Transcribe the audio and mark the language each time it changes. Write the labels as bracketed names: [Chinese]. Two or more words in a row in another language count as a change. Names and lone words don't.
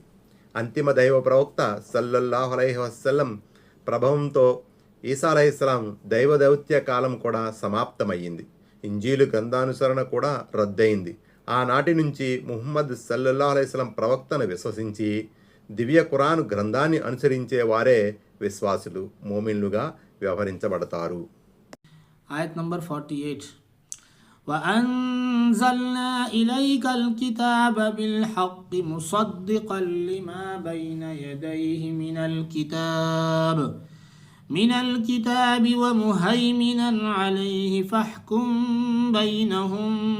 [Telugu] అంతిమ దైవ ప్రవక్త [Arabic] صلى الله عليه وسلم [Telugu] ప్రభావంతో ఈసా అలైహిస్సలాం దైవ దౌత్య కాలం కూడా సమాప్తమయ్యింది. ఇంజీలు గ్రంథానుసరణ కూడా రద్దయింది. ఆనాటి నుంచి ముహమ్మద్ [Arabic] صلى الله عليه وسلم [Telugu] ప్రవక్తను విశ్వసించి దివ్య ఖురాన్ గ్రంథాన్ని అనుసరించే వారే విశ్వాసులు, మోమిన్లుగా వ్యవహరించబడతారు. ఆయత్ నంబర్ 48. [Arabic] وَأَنزَلْنَا إِلَيْكَ الْكِتَابَ بِالْحَقِّ مُصَدِّقًا لِمَا بَيْنَ يَدَيْهِ من الكتاب ومهيمنا عليه فاحكم بينهم